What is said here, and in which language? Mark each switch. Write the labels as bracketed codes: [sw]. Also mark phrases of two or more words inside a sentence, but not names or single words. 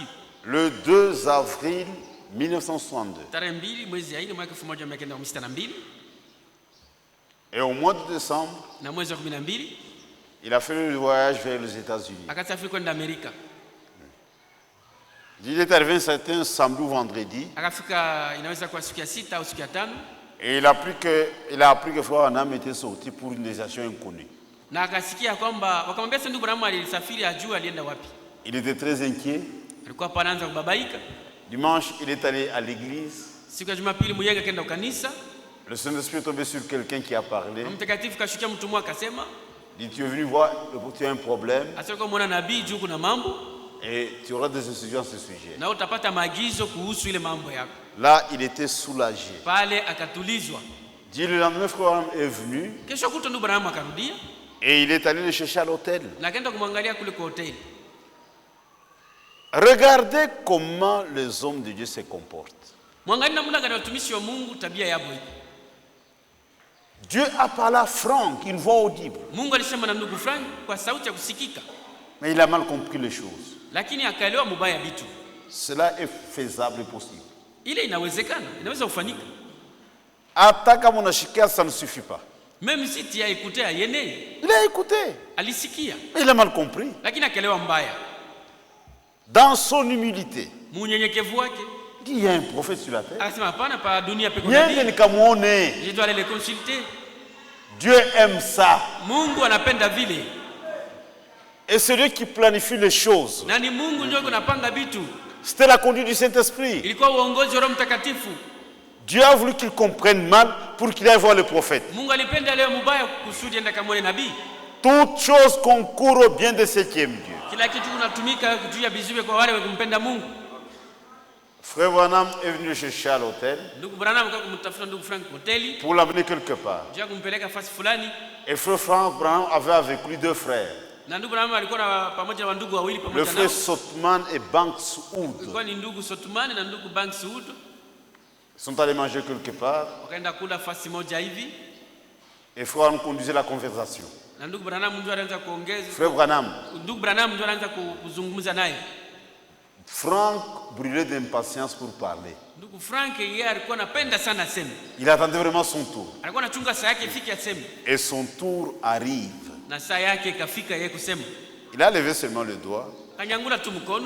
[fr] Le 2 avril 1962. [sw] Tarehe 2 mwezi ya 4 mwaka 1962. [fr] Et au mois de décembre, [sw] na mwezi wa 12 [fr] il a fait le voyage vers les États-Unis. [sw] Akasafiri kwenda Amerika. [fr] Il est arrivé un certain samedi ou vendredi. [sw] Akafika inaweza kuwa siku ya 6 au siku ya 5. [fr] Et il a appris que Frère Branham était sorti pour une destination inconnue. [sw] Na akasikia kwamba wakamwambia ndugu Branham alisafiri ajua alienda wapi. [fr] Il était très inquiet. [sw] Alikuwa anaanza kubabaika. [fr] Dimanche, il est allé à l'église. [sw] Siku ya Jumapili mwenyewe akaenda kanisa. [fr] Le Saint-Esprit est tombé sur quelqu'un qui a parlé. [sw] Mtakatifu kashukia mtu mmoja akasema, [fr] dit tu es venu voir, tu as un problème. [sw] Asema mwana nabii juu kuna mambo. [fr] Et tu auras des instructions à ce sujet. [sw] Na utapata maagizo kuhusu ile mambo yako. [fr] Là, il était soulagé. [sw] Pale akatulizwa. [fr] Dit le lendemain, Frère Branham est venu. [sw] Kesho kuto ndugu Branham akarudia. [fr] Et il est allé le chercher à l'hôtel. [sw] Na akaenda kumwangalia kule kwa hoteli. [fr] Regardez comment les hommes de Dieu se comportent. [sw] Mwangalie namna gani watumishi wa Mungu tabia yao hii. [fr] Dieu a parlé à Franck, une voix audible. [sw] Mungu alisema na ndugu Frank kwa sauti ya kusikika. [fr] Mais il a mal compris les choses. [sw] Lakini akaelewa mubaya vitu. [fr] Cela est faisable et possible. [sw] Ile inawezekana, inaweza kufanyika. Hata kama unashikia, [fr] ça ne suffit pas. Même si tu as écouté ayene. Il a écouté. [sw] Alisikia. [fr] Mais il a mal compris. [sw] Lakini akaelewa mbaya. [fr] Dans son humilité. [sw] Munyenyekevu wake. [fr] Il y a un prophète sur la terre. [sw] Akasema hapana pa dunia pekee. [fr] Je dois aller le consulter. Dieu aime ça. [sw] Mungu anapenda vile. [fr] Et c'est Dieu qui planifie les choses. [sw] Na ni Mungu ndio kunapanga vitu. [fr] C'était la conduite du Saint-Esprit. [sw] Ilikuwa uongozi wa Roho Mtakatifu. [fr] Dieu a voulu qu'il comprenne mal pour qu'il aille voir le prophète. [sw] Mungu alipenda leo mubaya kusudi enda kamwone nabii. [fr] Toute chose concourt au bien de ceux qui aiment Dieu. [sw] Kila kitu kunatumika juu ya bizuri kwa wale wakumpenda Mungu. [fr] Frère Branham est venu le chercher à l'hôtel. [sw] Ndugu Branham akamtafuta ndugu Frank hoteli. [fr] Pour l'amener quelque part. [sw] Juu kumpeleka fasi fulani. [fr] Et frère Frank Branham avait avec lui deux frères. [sw] Na ndugu Branham alikuwa pamoja na ndugu wawili pamoja nao. [fr] Le frère Sotman et Banks Wood. [sw] Ilikuwa ni ndugu Sotman na ndugu Banks Wood. [fr] Ils sont allés manger quelque part. [sw] Wakaenda kula fasi moja hivi. [fr] Et frère Branham conduisait la conversation. [sw] Na ndugu Branham ndio anaanza kuongeza. [fr] Frère Branham. [sw] Ndugu Branham ndio anaanza kuzungumza naye. [fr] Franck brûlait d'impatience pour parler. [sw] Ndugu Frank yeye alikuwa anapenda sana aseme. [fr] Il attendait vraiment son tour. [sw] Alikuwa anachunga saa yake ifike aseme. [fr] Et son tour arrive. [sw] Na saa yake ikafika yeye kusema. [fr] Il a levé seulement le doigt. [sw] Kanyangula tu mkono.